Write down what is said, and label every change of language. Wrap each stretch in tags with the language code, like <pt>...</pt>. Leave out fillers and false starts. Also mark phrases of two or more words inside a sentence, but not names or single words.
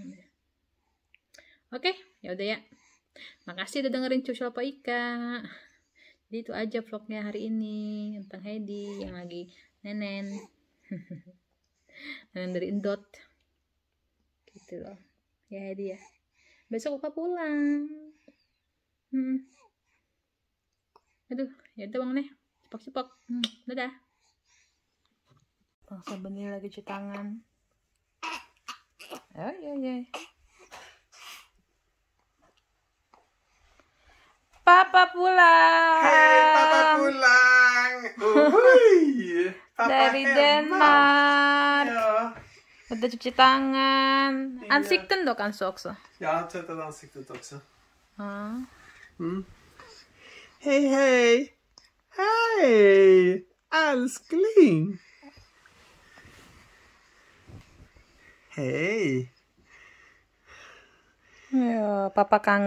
<id>Oke, ya udah ya, makasih udah dengerin curcol Poika. Jadi itu aja vlognya hari ini tentang Heidi yang lagi nenen nenen dari endot gitu loh ya Heidi ya. Besok Oka pulang. Aduh, ya udah bang nih, cepok-cepok. Dadah. Bang Sabeni lagi cuci tangan. Oh iya. Papa pulang. Hei, Papa pulang. Papa dari hemma. Denmark. Ja. Udah cuci tangan.</id> <sv>Ansikten då kanske också. Jag har tvättat ansiktet också. Ja. Hej. Hej, älskling. Hej.</sv> <id>Ja, pappa kangen</id>